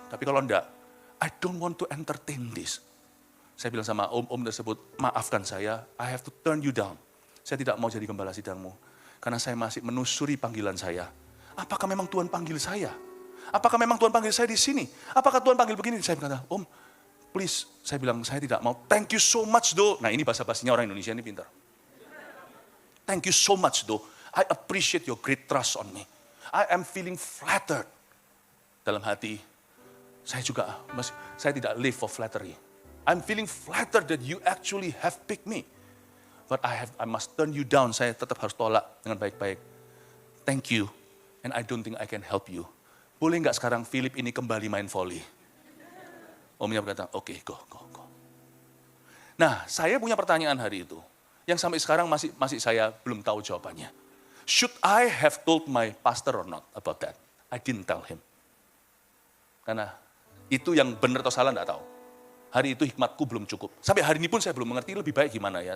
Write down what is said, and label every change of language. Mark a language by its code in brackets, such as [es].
[id] Tapi kalau enggak, [en] I don't want to entertain this. [id] Saya bilang sama om tersebut, maafkan saya, [en] I have to turn you down. [id] Saya tidak mau jadi gembala sidangmu. Karena saya masih menusuri panggilan saya. Apakah memang Tuhan panggil saya? Apakah memang Tuhan panggil saya di sini? Apakah Tuhan panggil begini? Saya berkata, Om, please. Saya bilang, saya tidak mau. [en] Thank you so much, though. [id] Nah ini bahasa-bahasanya orang Indonesia ini pintar. [en] Thank you so much, though. I appreciate your great trust on me. I am feeling flattered. [id] Dalam hati, saya tidak [en] live for flattery. I'm feeling flattered that you actually have picked me. But I must turn you down. [id] Saya tetap harus tolak dengan baik-baik. [en] Thank you, and I don't think I can help you. [id] Boleh nggak sekarang Philip ini kembali main volley? Omnya berkata, oke, go. Nah, saya punya pertanyaan hari itu. Yang sampai sekarang masih saya belum tahu jawabannya. [en] Should I have told my pastor or not about that? I didn't tell him. [id] Karena itu yang benar atau salah enggak tahu. Hari itu hikmatku belum cukup. Sampai hari ini pun saya belum mengerti lebih baik gimana ya.